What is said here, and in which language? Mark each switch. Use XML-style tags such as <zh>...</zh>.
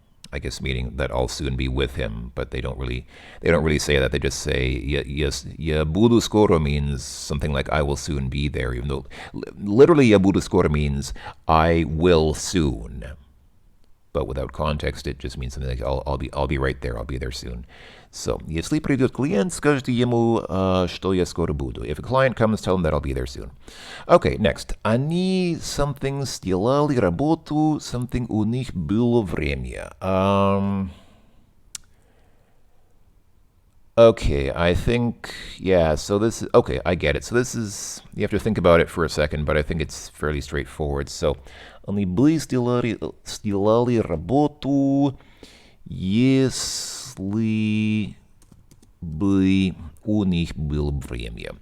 <en>I guess meaning that I'll soon be with him, but they don't really say that. They just say yes,</en> <ru>я буду скоро</ru> <en>means something like I will soon be there, even though literally я буду скоро means I will soon. But without context, it just means something like I'll be right there. I'll be there soon.</en> <ru>So, если придет клиент, скажите ему, что я скоро буду.</ru> <en>If a client comes, tell him that I'll be there soon. Okay, next.</en> <ru>Они something сделали работу, something у них было время.</ru> <en>Okay, I think, yeah, so this is, okay, I get it. So this is, you have to think about it for a second, but I think it's fairly straightforward.</en> <ru>So, они бы сделали работу, если бы у них было время.</ru>